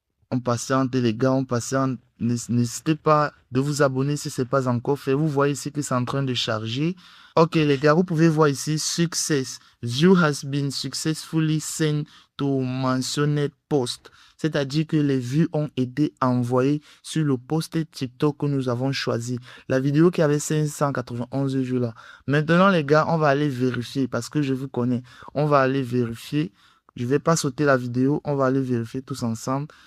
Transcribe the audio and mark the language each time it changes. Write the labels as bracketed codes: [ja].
[fr] On patiente les gars, on patiente. N'hésitez pas de vous abonner si ce n'est pas encore fait. Vous voyez ici que c'est en train de charger. Ok les gars, vous pouvez voir ici, success. [en] View has been successfully sent to mentioned post. [fr] C'est-à-dire que les vues ont été envoyées sur le post TikTok que nous avons choisi. La vidéo qui avait 591 vues là. Maintenant les gars, on va aller vérifier parce que je vous connais. On va aller vérifier. Je ne vais pas sauter la vidéo, on va aller vérifier tous ensemble.